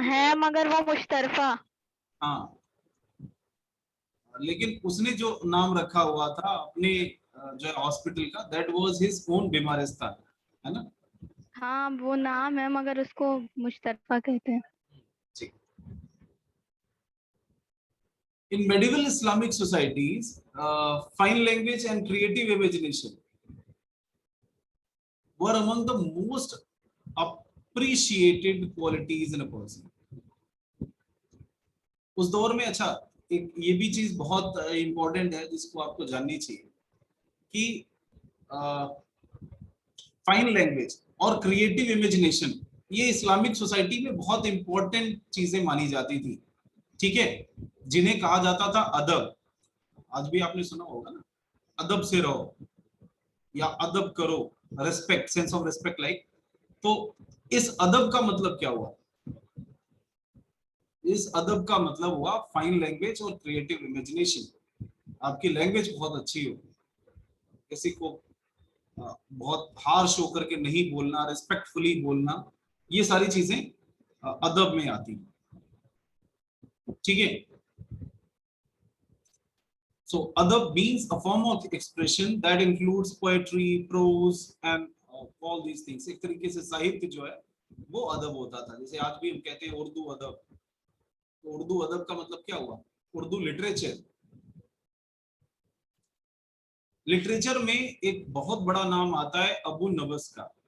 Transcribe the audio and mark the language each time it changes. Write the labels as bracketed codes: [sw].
[hi] है मगर वो मुश्तरफा। हाँ, लेकिन उसने जो नाम रखा हुआ था अपने जो है हॉस्पिटल का, [en] that was his own बीमारिस्तान, [hi] है ना। हाँ वो नाम है मगर उसको मुश्तरफा कहते हैं। ठीक। [en] In medieval Islamic societies, fine language and creative imagination were among the most appreciated qualities in a person. [hi] उस दौर में अच्छा एक ये भी चीज बहुत इंपॉर्टेंट है जिसको आपको जाननी चाहिए कि फाइन लैंग्वेज और क्रिएटिव इमेजिनेशन ये इस्लामिक सोसाइटी में बहुत इंपॉर्टेंट चीजें मानी जाती थी, ठीक है, जिन्हें कहा जाता था अदब। आज भी आपने सुना होगा ना, अदब से रहो या अदब करो, [en] Respect, sense of respect like. [hi] तो इस अदब का मतलब क्या हुआ? इस अदब का मतलब हुआ फाइन लैंग्वेज और क्रिएटिव इमेजिनेशन। आपकी लैंग्वेज बहुत अच्छी हो, किसी को बहुत हार्श होकर के नहीं बोलना, रेस्पेक्टफुली बोलना, ये सारी चीजें अदब में आती हैं, ठीक है। [en] So adab means a form of expression that includes poetry, prose and all these things. [hi] एक तरीके से साहित्य जो है वो अदब होता था। जैसे आज भी हम कहते हैं उर्दू अदब, तो उर्दू अदब का मतलब क्या हुआ? उर्दू लिटरेचर। लिटरेचर में एक बहुत बड़ा नाम आता है अबू नवस का।